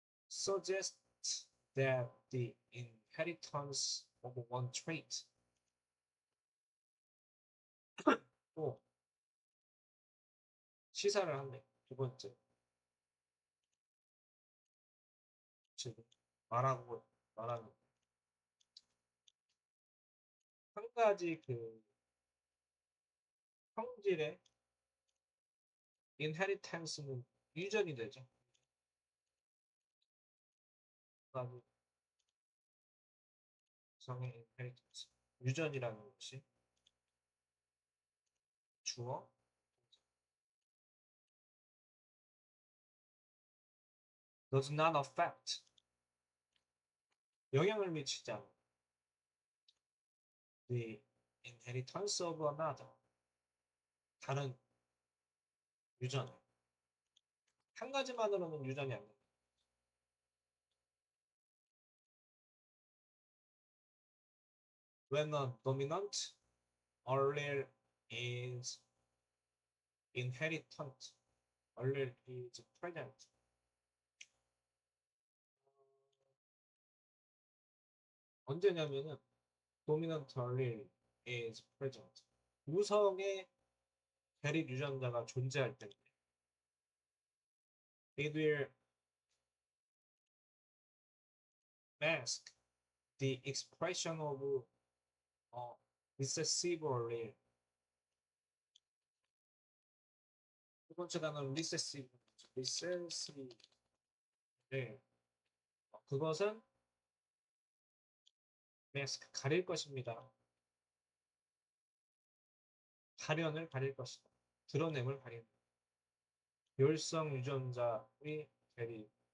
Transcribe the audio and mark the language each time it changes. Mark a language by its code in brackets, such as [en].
[en] Suggests that the inheritance of one trait [ko] 또 시사를 한대. 두 번째 지금 말하는 한 가지 그 형질의 inheritance는 유전이 되죠. 한 성의 inheritance 유전이라는 것이 주어 [en] does not affect [ko] 영향을 미치지 않아. [en] the inheritance of another. [ko] 다른 유전. 한 가지만으로는 유전이 안 된다. [en] When a dominant allele is inheritant, allele is present. [ko] 언제냐면은 [en] dominant allele is present. [ko] 우성의 대립 유전자가 존재할 때인데 [en] it will mask the expression of recessive allele. [ko] 두 번째 단어는 recessive. [en] recessive. 네. [ko] 그것은 mask, 가릴 것입니다. 발현을 가릴 것이다. 드러냄을 가린다. 열성 유전자의 대립.